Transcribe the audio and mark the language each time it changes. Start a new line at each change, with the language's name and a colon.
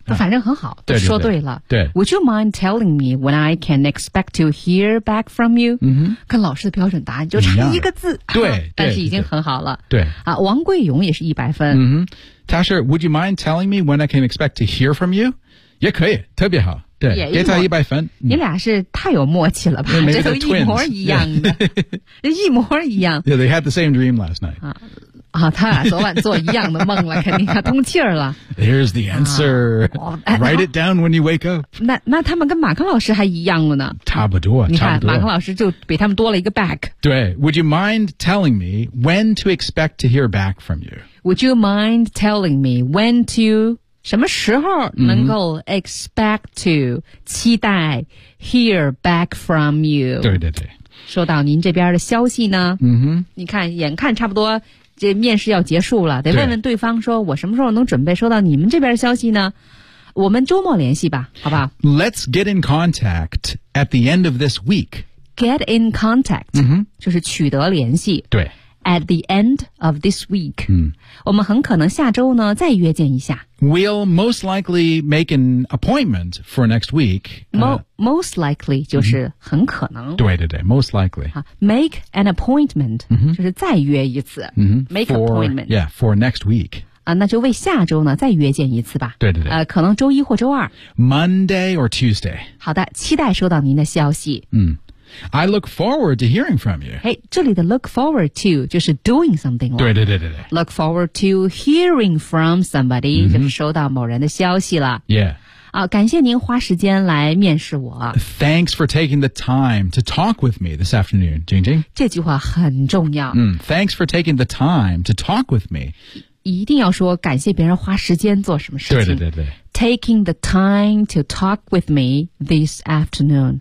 Chinese: 反正很好都说对了对, 对, 对
English: Would you mind telling me when I can expect to hear back from you?、
Chinese: 跟老师的标准答案就差一个字对, 对但是已经很好了对, 对、王桂勇也是一百分、他是
English: Would you mind telling me when I can expect to hear from you?
Chinese: 也可以特别好对给他一百分你俩是太有默契了吧这都一模一样的、
English: yeah.
Chinese: 一模一样
English: Yeah, they had the same dream last night、
Chinese: 啊，他俩昨晚做一样的梦了，肯定要通气儿了。
English: Here's the answer.、啊哦、Write it down when you wake up.
Chinese: 那他们跟马克老师还一样了呢？差不多，你看马克老师就比他们多了一个 back。
English: 对 ，Would you mind telling me when to expect to hear back from you? Would you mind telling me when to
Chinese: 什么时候能够
English: expect to
Chinese: 期待
English: hear back from you?
Chinese: 对对对，收到您这边的消息呢。嗯哼，你看，眼看差不多。这面试要结束了，得问问对方说，我什么时候能准备收到你们这边的消息呢？我们周末联系吧，好吧
English: ？Let's get in contact at the end of this week. Get in contact,、 mm-hmm.
Chinese: 就是取得联系。对
English: ，at the end of this week.、 Mm.
Chinese: 我们很可能下周呢再约见一下。
English: We'll most likely make an appointment for next week. Most likely
Chinese: 就是很可能。对对对
English: ，most likely. Make an appointment、 mm-hmm.
Chinese: 就是再约一次。
English: Mm-hmm. Make for, appointment. Yeah, for next week.
Chinese: 啊，那就为下周呢再约见一次吧。对对对。可能周一或周二。
English: Monday or Tuesday.
Chinese: 好的，期待收到您的消息。
English: 嗯。I look forward to hearing from you.
Chinese: Hey, 这里的
English: look forward to
Chinese: 就是
English: doing something
Chinese: 了。对对对对对。
English: Look forward to hearing from somebody,、mm-hmm.
Chinese: 就是收到某人的消息了。
English: Yeah.
Chinese: 啊，感谢您花时间来面试我。
English: Thanks for taking the time to talk with me this afternoon, Jing Jing.
Chinese: 这句话很重要。
English: Mm, thanks for taking the time to talk with me.
Chinese: 一定要说感谢别人花时间做什么事情。对对对对。
English: Taking the time to talk with me this afternoon.